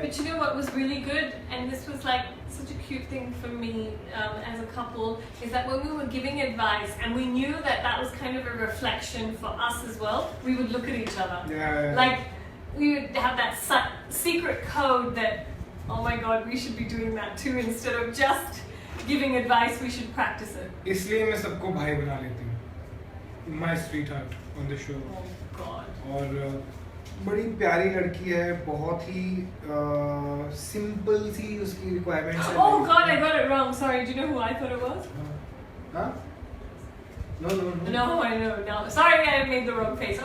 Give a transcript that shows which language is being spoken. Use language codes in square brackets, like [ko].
[en] But you know what was really good, and this was like such a cute thing for me as a couple, is that when we were giving advice and we knew that that was kind of a reflection for us as well, we would look at each other. Yeah. Like we would have that secret code that, oh my god, we should be doing that too, instead of just giving advice, we should practice it. [hi] इसलिए मैं सबको भाई बना लेती हूँ. [en] My sweetheart on the show. Oh god. [hi] और बड़ी प्यारी लड़की है, बहुत ही सिंपल सी उसकी रिक्वायरमेंट्स है. [en] Oh god, I got it wrong. Sorry, do you know who I thought it was? हाँ? No. No, I know. No, sorry, I made the wrong face.